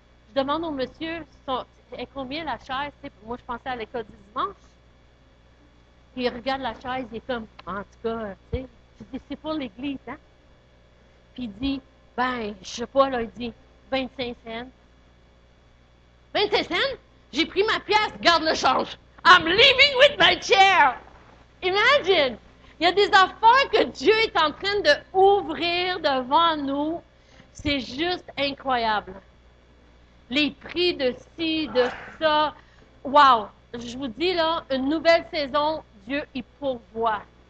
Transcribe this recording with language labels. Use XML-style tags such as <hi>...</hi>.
<fr>Je demande au monsieur, combien la chaise? Moi, je pensais à l'école du dimanche. Puis il regarde la chaise, il est comme, en tout cas, tu sais. Je dis, c'est pour l'église, hein? Puis il dit, ben, je sais pas, là, il dit, 25 cents. 25 cents? J'ai pris ma pièce, garde le change.</fr> <en>I'm leaving with my chair.</en> <fr>Imagine! Il y a des affaires que Dieu est en train d'ouvrir devant nous. C'est juste incroyable. Les prix de ci, de ça. Wow! Je vous dis, là, une nouvelle saison, Dieu, il pourvoit.</fr>